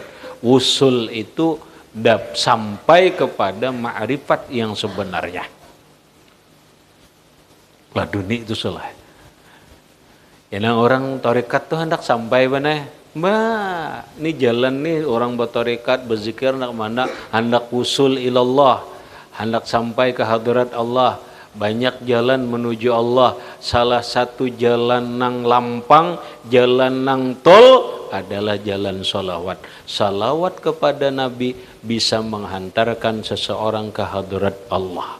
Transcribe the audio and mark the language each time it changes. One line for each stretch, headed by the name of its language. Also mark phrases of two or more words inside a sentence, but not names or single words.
Indonesian: Wusul itu sampai kepada ma'rifat yang sebenarnya. Laduni itu salah. Yang orang tarekat tuh hendak sampai mana? Mbak, ini jalan nih orang bertarekat berzikir nak mana? Hendak
Arabic: وصول إلى الله,
Indonesian: hendak sampai ke hadirat Allah. Banyak jalan menuju Allah. Salah satu jalan nang lampang, jalan nang tol adalah jalan salawat. Salawat kepada Nabi bisa menghantarkan seseorang ke hadirat Allah.